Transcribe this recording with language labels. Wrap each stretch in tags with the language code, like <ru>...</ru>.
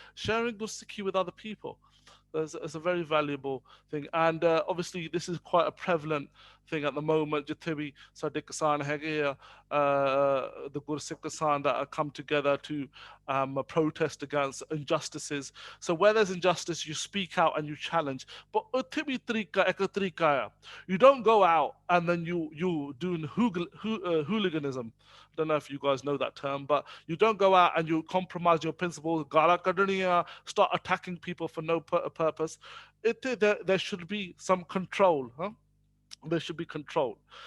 <en>Sharing Gursikhi with other people. It's a very valuable thing, and obviously this is quite a prevalent thing at the moment.</en> <pa>ਜਿੱਥੇ ਵੀ ਸਾਡੇ ਕਿਸਾਨ ਹੈਗੇ ਆ,</pa> <en>the Gursikh Kisan that come together to protest against injustices. So where there's injustice, you speak out and you challenge.</en> <pa>But ਉੱਥੇ ਵੀ ਤਰੀਕਾ ਇੱਕ ਤਰੀਕਾ ਆ.</pa> <en>You don't go out and then you doing hooliganism. I don't know if you guys know that term, but you don't go out and you compromise your principles, start attacking people for no purpose. There should be some control. Huh? There should be control.</en>